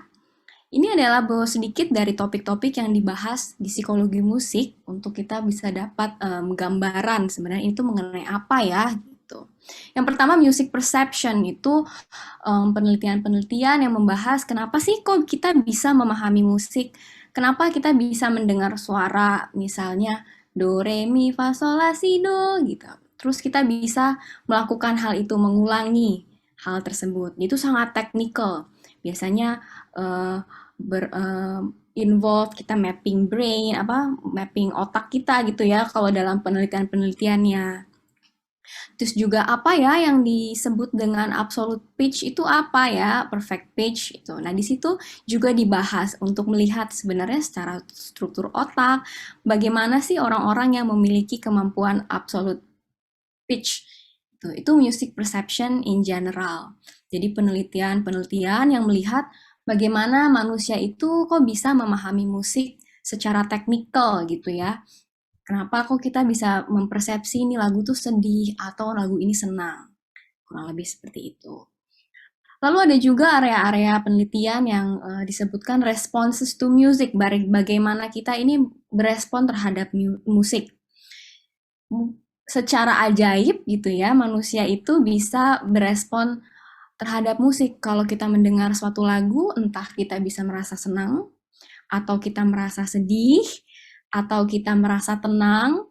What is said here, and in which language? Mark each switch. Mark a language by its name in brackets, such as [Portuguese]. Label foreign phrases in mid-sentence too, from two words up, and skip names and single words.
[Indonesian] Ini adalah bahwa sedikit dari topik-topik yang dibahas di psikologi musik untuk kita bisa dapat gambaran sebenarnya itu mengenai apa ya gitu. Yang pertama [English] music perception [Indonesian] itu penelitian-penelitian yang membahas kenapa sih kok kita bisa memahami musik, kenapa kita bisa mendengar suara misalnya do re mi fa sol la si do gitu. Terus kita bisa melakukan hal itu mengulangi hal tersebut. Itu sangat teknikal. Biasanya uh, involve kita [English] mapping brain [Indonesian] apa mapping otak kita gitu ya kalau dalam penelitian-penelitiannya. Terus juga apa ya yang disebut dengan [English] absolute pitch [Indonesian] itu apa ya, [English] perfect pitch [Indonesian] itu. Nah, di situ juga dibahas untuk melihat sebenarnya secara struktur otak bagaimana sih orang-orang yang memiliki kemampuan [English] absolute pitch. Itu music perception in general. [Indonesian] Jadi penelitian-penelitian yang melihat bagaimana manusia itu kok bisa memahami musik secara teknikal gitu ya. Kenapa kok kita bisa mempersepsi ini lagu tuh sedih atau lagu ini senang? Kurang lebih seperti itu. Lalu ada juga area-area penelitian yang disebutkan [English] responses to music, [Indonesian] bagaimana kita ini berespon terhadap musik. Secara ajaib gitu ya, manusia itu bisa berespon terhadap musik. Kalau kita mendengar suatu lagu, entah kita bisa merasa senang, atau kita merasa sedih, atau kita merasa tenang.